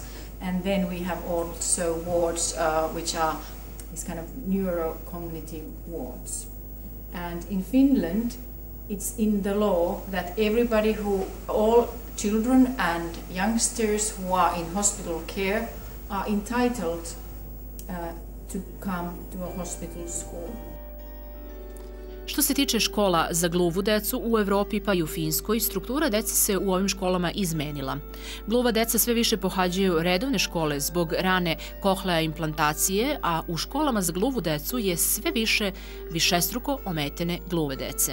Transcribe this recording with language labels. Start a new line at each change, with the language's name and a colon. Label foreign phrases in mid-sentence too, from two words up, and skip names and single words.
English: And then we have also wards which are these kind of neuro-cognitive wards. And in Finland, it's in the law that all children and youngsters who are in hospital care are entitled to come to a hospital school.
Serbian: Što se tiče škola za gluvu decu u Evropi pa i u Finskoj, struktura dece se u ovim školama izmenila. Gluva deca sve više pohađaju redovne škole zbog rane kohlea implantacije, a u školama za gluvu decu je sve više višestruko ometene gluve dece.